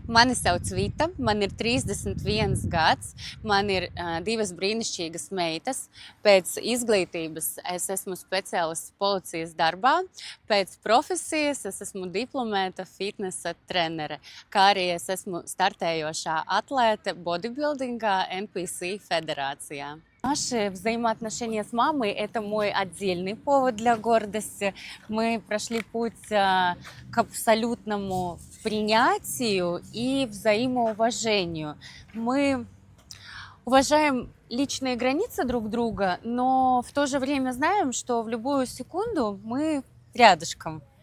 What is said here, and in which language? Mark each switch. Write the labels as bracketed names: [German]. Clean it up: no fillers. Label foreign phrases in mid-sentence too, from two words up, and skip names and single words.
[Latvian] Mani sauc Vita, man ir 31 gads, man ir divas brīnišķīgas meitas. Pēc izglītības es esmu speciālists policijas darbā, pēc profesijas es esmu diplomēta fitnesa trenere, kā arī es esmu startējošā atlēte bodybuildingā NPC федерация. [Russian] Наши взаимоотношения с мамой – это мой отдельный повод для гордости. Мы прошли путь к абсолютному принятию и взаимоуважению. Мы уважаем личные границы друг друга, но в то же время знаем, что в любую секунду мы рядышком.